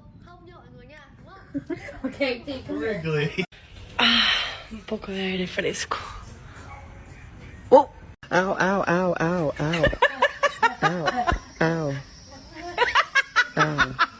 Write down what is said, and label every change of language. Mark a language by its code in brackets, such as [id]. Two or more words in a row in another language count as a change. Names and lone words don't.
[vi] Không nhớ mọi người nha, đúng không? Ok, thì [es] Un poco de aire fresco. Ow, ow, ow, ow, ow. Ow, ow.